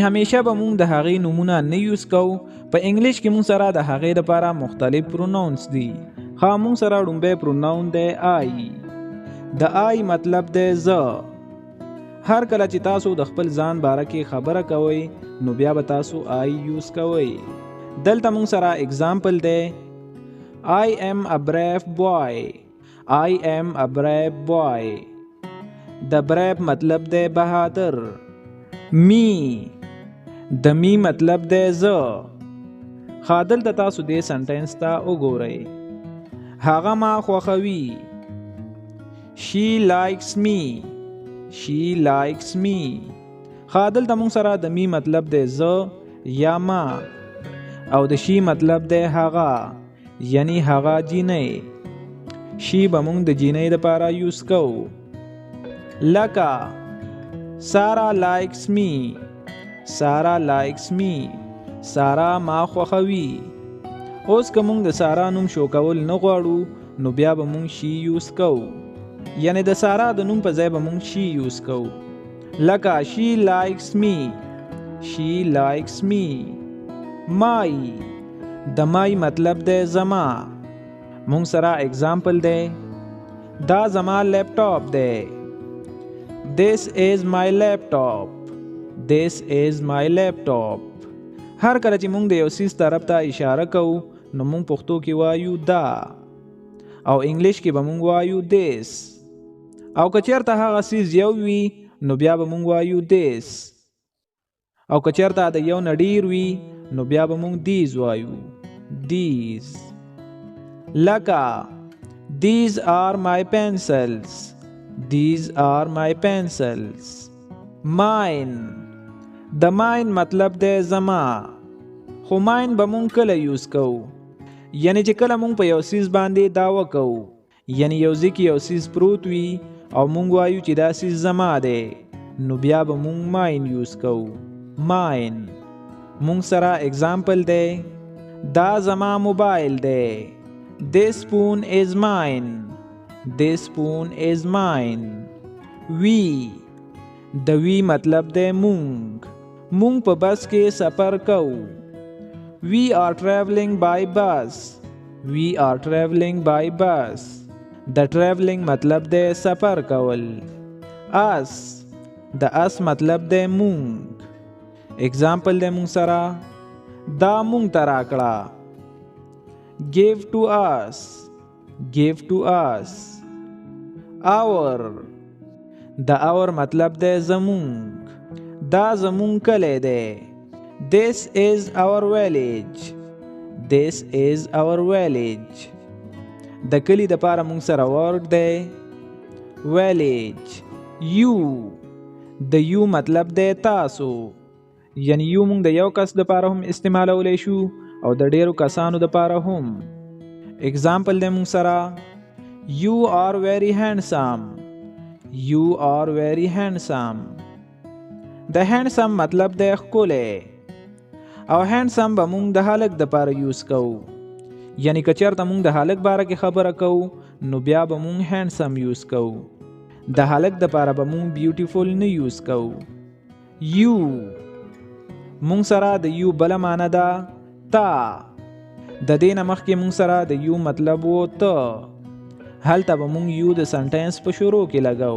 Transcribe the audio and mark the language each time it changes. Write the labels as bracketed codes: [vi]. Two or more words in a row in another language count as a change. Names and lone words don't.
[ps] همیشه به مونږ د هغې نومونه نه یوز کوو په انګلیش کې مونږ سره د هغې دپاره مختلف پروناونس دي ښه مونږ سره لومبی پروناون دی آی د آی مطلب دی زه هر کله چې تاسو د خپل ځان باره کې خبره کوئ نو بیا به تاسو آی یوز کوئ دلته مونږ سره اگزامپل دی [en] I am a brave boy. I am a brave boy. The brave [ps] مطلب دی بہادر me د me مطلب دی زه ښه دلته تاسو دې سنټینس ته وګورئ هغه ما خوښوي [en] she likes me she likes me [ps] ښه دلته موږ سره د me مطلب دی زه یا ما او د she مطلب دی هغه یعنی هغه جینۍ شی به مونږ د جینۍ دپاره یوز کوو لکه [en] Sara likes me Sara likes me [ps] سارا ما خوښوي اوس که مونږ د سارا نوم شو کول نه غواړو نو بیا به مونږ شي یوز کوو یعنی د سارا د نوم په ځای به مونږ شي یوز کوو لکه [en] she likes me she likes me [ps] مای د مای مطلب دی زما مونږ سره اگزامپل دی دا زما لیپټاپ دی [en] this is my laptop this is my laptop [ps] هر کله چې مونږ د یو څیز طرف ته اشاره کوو نو مونږ پښتو کې وایو دا او انګلیش کې به مونږ وایو this او که چېرته هغه څیز یو وي نو بیا به مونږ وایو this او که چېرته د یو نه ډېر وي نو بیا به مونږ these وایو these لکه [en] these are my pencils these are my pencils [ps] mine د mine مطلب دی زما خو mine به مونږ کله یوز کوو یعنی چې کله مونږ په یو څیز باندې دعوه کوو یعنی یو ځای کې یو څیز پروت وي او مونږ وایو چې دا څیز زما دی نو بیا به مونږ mine یوز کوو mine مونږ سره اگزامپل دی دا زما موبایل دی [en] this spoon is mine this spoon is mine we [ps] د وی مطلب دی مونږ په بس کې سفر کوو [en] we are traveling by bus we are traveling by bus [ps] د traveling مطلب دی سفر کول us د us مطلب دی مونږ اگزامپل دی مونږ سره دا مونږ ته راکړه [en] give to us give to us [ps] our د our مطلب دی زمونږ دا زمونږ کلی دی [en] this is our village this is our village [ps] د کلی دپاره مونږ سره ورډ دی village you د you مطلب دی تاسو یعنی یو مونږ د یو کس دپاره هم استعمالولی شو او د ډیرو کسانو دپاره هم اگزامپل دی مونږ سره [en] you are very handsome you are very handsome [ps] د handsome مطلب دی ښکلی او handsome به مونږ د هلک دپاره یوز کوو یعنی که چېرته مونږ د هلک باره کې خبره کوو نو بیا به مونږ handsome یوز کوو د هلک دپاره به مونږ بیوټیفول نه یوز کوو you مونږ سره د یو بله معنی ده تا د دې نه مخکې مونږ سره د یو مطلب و ته هلته به مونږ یو د سنټنس په شروع کې لګاو.